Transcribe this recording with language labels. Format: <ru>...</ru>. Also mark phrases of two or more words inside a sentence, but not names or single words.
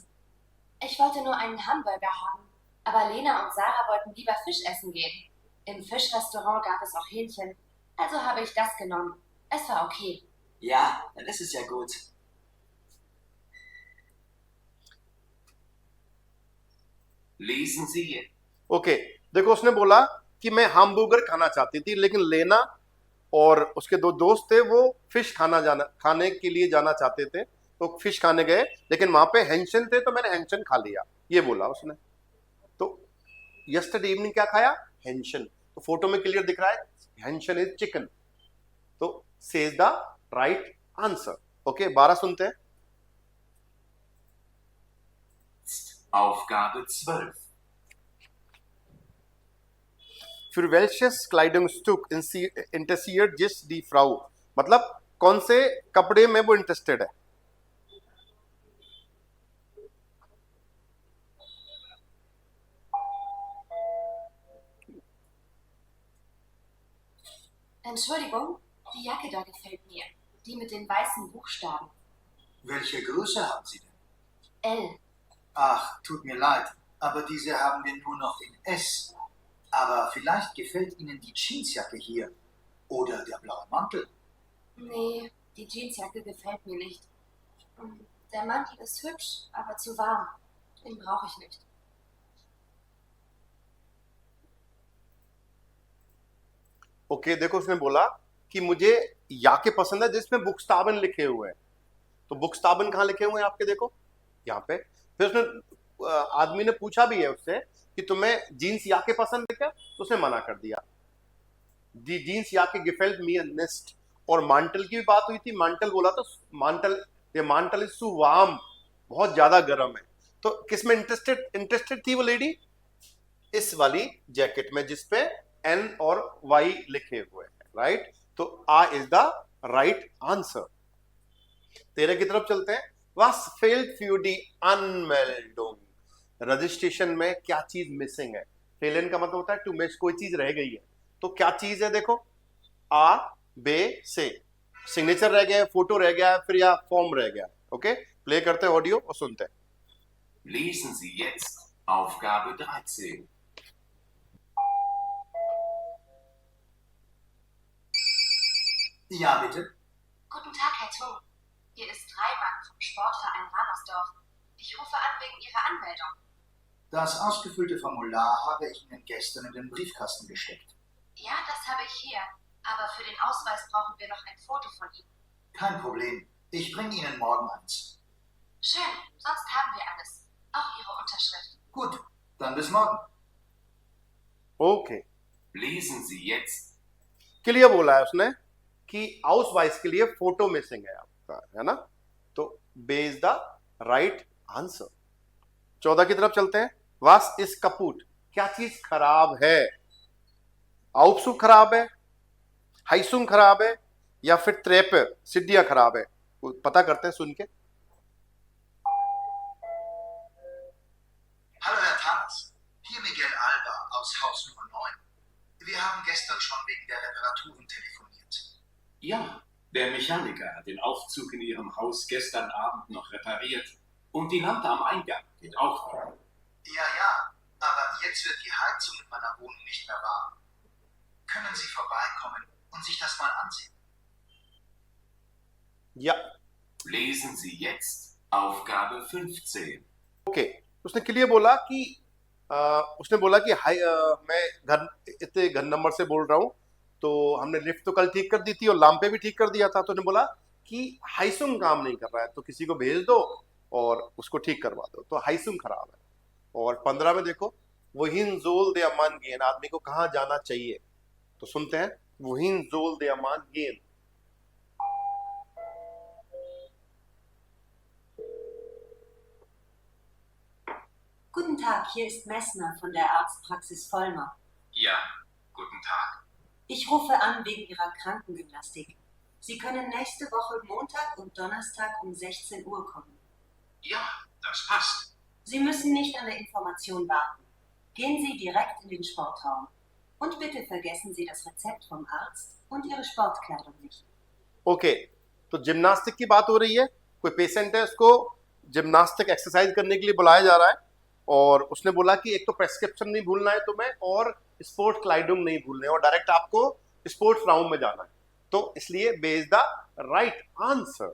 <de>Ich wollte nur einen Hamburger haben, aber Lena und Sarah wollten lieber Fisch essen gehen. Im Fischrestaurant gab es auch Hähnchen, also habe ich das genommen. Es war okay. Ja, dann ist es ja gut. Lesen Sie jetzt.</de> <hi>ओके देखो उसने बोला कि मैं hamburger खाना चाहती थी, लेकिन लेना और उसके 2 दोस्त थे वो फिश खाने के लिए जाना चाहते थे, तो फिश खाने गए, लेकिन वहां पे हेंशन थे तो मैंने हेंशन खा लिया, ये बोला उसने। तो</hi> <en>yesterday evening</en> <hi>क्या खाया, हेंशन। तो फोटो में क्लियर दिख रहा है हेंशन</hi> <en>is chicken,</en> <hi>तो</hi> <en>C is the right answer.</en> <hi>ओके 12 सुनते हैं।</hi> <de>Aufgabe 12. Für welches Kleidungsstück interessiert sich die Frau,</de> <hi>मतलब कौन से कपड़े में वो इंटरेस्टेड है।</hi> <de>Entschuldigung, die Jacke da gefällt mir. Die mit den weißen Buchstaben. Welche Größe haben Sie denn? L. Ach, tut mir leid, aber diese haben wir nur noch in S. Aber vielleicht gefällt Ihnen die Jeansjacke hier. Oder der blaue Mantel. Nee, die Jeansjacke gefällt mir nicht. Der Mantel ist hübsch, aber zu warm. Den brauche ich nicht.</de> <hi>ओके देखो उसने बोला कि मुझे याके पसंद है जिसमें बुक्सटाबन लिखे हुए हैं, तो बुक्सटाबन कहाँ लिखे हुए हैं आपके, देखो यहाँ पे। फिर उसने आदमी ने पूछा भी है उससे कि तुम्हें जीन्स याके पसंद है क्या, तो उसने मना कर दिया।</hi> <de>die Jeansjacke gefällt mir nicht।</de> <hi>और मांटल की भी बात हुई थी, मांटल बोला तो मांटल, ये मांटल</hi> <en>is so warm,</en> <hi>बहुत ज्यादा गर्म है। तो किसमें इंटरेस्टेड थी वो लेडी, इस वाली जैकेट में जिसपे एन और वाई लिखे हुए हैं, राइट। तो</hi> <en>A is the right answer.</en> <hi>13 की तरफ चलते हैं।</hi> <de>Was fehlt für die Anmeldung?</de> <hi>रजिस्ट्रेशन में क्या चीज मिसिंग है। फेल इन का मतलब होता है</hi> <en>to miss,</en> <hi>कोई चीज रह गई है। तो क्या चीज है, देखो आ बे से सिग्नेचर रह गया है, फोटो रह गया है, फिर या फॉर्म रह गया है। ओके, प्ले करते हैं ऑडियो और सुनते हैं।</hi> <de>Lesen Sie jetzt Aufgabe 13. Ja, bitte. Guten Tag, Herr Thun. Hier ist Reimann vom Sportverein Ramersdorf. Ich rufe an wegen Ihrer Anmeldung. Das ausgefüllte Formular habe ich Ihnen gestern in den Briefkasten gesteckt. Ja, das habe ich hier. Aber für den Ausweis brauchen wir noch ein Foto von Ihnen. Kein Problem. Ich bringe Ihnen morgen eins. Schön, sonst haben wir alles. Auch Ihre Unterschrift. Gut, dann bis morgen.</de> <hi>ओके,</hi> <de>Lesen Sie jetzt</de> <hi>के लिए बोला है उसने कि</hi> <en>house wife</en> <hi>के लिए फोटो मिसिंग है आपका, है ना। तो बे</hi> <en>is the right answer.</en> <hi>14 की तरफ चलते हैं।</hi> <de>was ist kaputt,</de> <hi>क्या चीज खराब है। आउपसु खराब है, हाइसुंग खराब है, या फिर त्रेपर सिड्डिया खराब है। पता करते हैं सुन के।</hi> <de>Hallo Herr Tanz, hier Miguel Alba aus Haus Nummer 9. Wir haben gestern schon wegen der Reparaturen telefoniert. Ja, der Mechaniker hat den Aufzug in Ihrem Haus gestern Abend noch repariert. Und die Lampe am Eingang geht auch noch. Ja, aber jetzt wird die Heizung in meiner Wohnung nicht mehr warm. Können Sie vorbeikommen und sich das mal ansehen? या Lesen Sie jetzt Aufgabe 15.</de> <hi>ओके, उसने के लिए बोला कि उसने बोला कि हाई मैं घर इतने घर नंबर से बोल रहा हूँ। तो हमने लिफ्ट तो कल ठीक कर दी थी और लाम्पे भी ठीक कर दिया था। तो उसने बोला कि हाइसुंग काम नहीं कर रहा है, तो किसी को भेज दो और उसको ठीक करवा दो। तो हाइसुंग खराब है। और 15 में देखो,</hi> <de>wohin soll der Mann gehen,</de> <hi>आदमी को कहाँ जाना चाहिए। तो सुनते हैं,</hi> <de>wohin soll der Mann gehen. Guten Tag, hier ist Messner von der Arztpraxis Vollmer. Ja, guten Tag. Ich rufe an wegen Ihrer Krankengymnastik. Sie können nächste Woche Montag und Donnerstag um 16 Uhr kommen. Ja, das passt. Sie müssen nicht an der Information warten. Gehen Sie direkt in den Sportraum. Und bitte vergessen Sie das Rezept vom Arzt und Ihre Sportkleidung nicht.</de> <hi>ओके, तो जिम्नास्टिक की बात हो रही है। कोई पेशेंट है, उसको</hi> <en>gymnastic exercise</en> <hi>करने के लिए बुलाया जा रहा है। और उसने बोला कि एक तो प्रेस्क्रिप्शन नहीं भूलना है तुम्हें, और स्पोर्ट्स क्लाइडुम नहीं भूलना है, और डायरेक्ट आपको स्पोर्ट्स राउंड में जाना है। तो इसलिए बे</hi> <en>is the right answer.</en>